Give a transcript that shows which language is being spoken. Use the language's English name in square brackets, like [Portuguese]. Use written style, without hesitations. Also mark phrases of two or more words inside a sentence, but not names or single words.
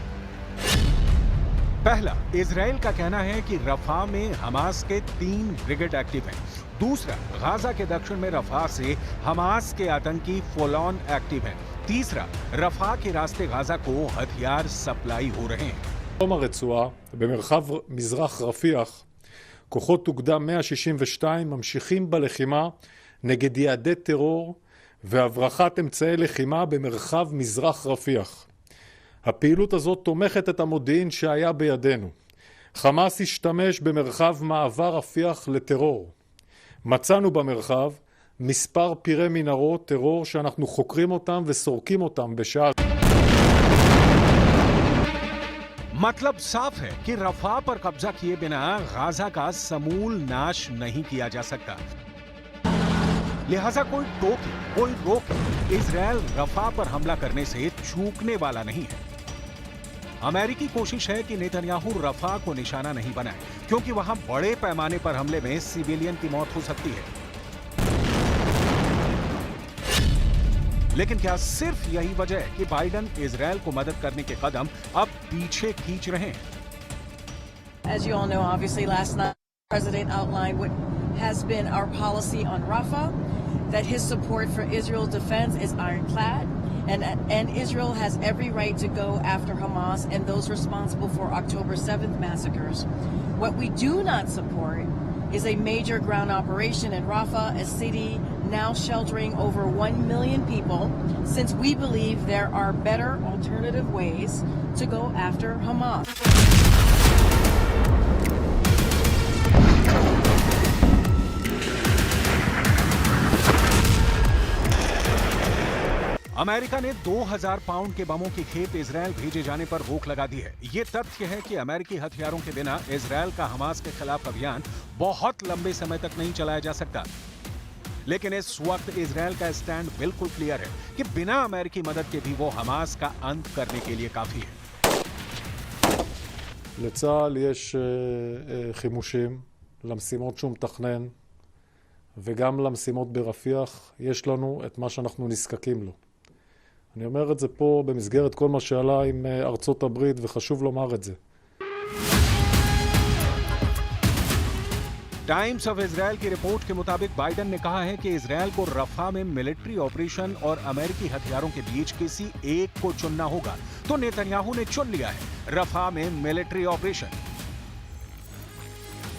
[Hindi] पहला, इजराइल का कहना है कि रफा में हमास के 3 ब्रिगेड एक्टिव हैं। दूसरा, गाजा के दक्षिण में रफा से हमास के आतंकी [English] full on [Hindi] एक्टिव हैं। तीसरा, रफा के रास्ते गाजा को हथियार सप्लाई हो रहे हैं। [Hebrew] בדרום הרצועה, במרחב מזרח רפיח, כוחות אוגדה 162 ממשיכים בלחימה נגד יעדי טרור והברחת אמצעי לחימה במרחב מזרח רפיח. הפעילות הזאת תומכת את המודיעין שהיה בידינו. חמאס השתמש במרחב מעבר רפיח לטרור. מצאנו במרחב מספר פירי מנהרות טרור שאנחנו חוקרים אותם וסורקים אותם בשעה. [Hindi] मतलब साफ है कि रफा पर कब्जा किए बिना गाजा का समूल नाश नहीं किया जा सकता। लिहाजा कोई टोके, कोई रोके, इजरायल रफा पर हमला करने से चूकने वाला नहीं है। अमेरिकी कोशिश है कि नेतन्याहू रफा को निशाना नहीं बनाए, क्योंकि वहां बड़े पैमाने पर हमले में सिविलियन की मौत हो सकती है। लेकिन क्या सिर्फ यही वजह है कि बाइडेन इजरायल को मदद करने के कदम अब पीछे खींच रहे हैं? [English] As you all know, obviously last night the President outlined what has been our policy on Rafah, that his support for Israel's defense is ironclad, and Israel has every right to go after Hamas and those responsible for October 7th massacres. What we do not support is a major ground operation in Rafah, a city now sheltering over 1 million people, since we believe there are better alternative ways to go after Hamas. [Hindi] अमेरिका ने 2000 पाउंड के बमों की खेप इजरायल भेजे जाने पर रोक लगा दी है। यह तथ्य है कि अमेरिकी हथियारों के बिना इजरायल का हमास के खिलाफ अभियान बहुत लंबे समय तक नहीं चलाया जा सकता। लेकिन इस वक्त इजरायल का स्टैंड बिल्कुल क्लियर है कि बिना अमेरिकी मदद के भी वो हमास का अंत करने के लिए काफी है। [Hebrew] לצה"ל יש חימושים למשימות שהוא מתכנן, וגם למשימות ברפיח יש לנו את מה שאנחנו נזקקים לו. אני אומר את זה פה במסגרת כל מה שעלה עם ארצות הברית, וחשוב לומר את זה. [Hindi] टाइम्स ऑफ इजरायल की रिपोर्ट के मुताबिक बाइडेन ने कहा है कि इजरायल को रफा में [English] military operation [Hindi] और अमेरिकी हथियारों के बीच किसी एक को चुनना होगा, तो नेतन्याहू ने चुन लिया है रफा में [English] military operation.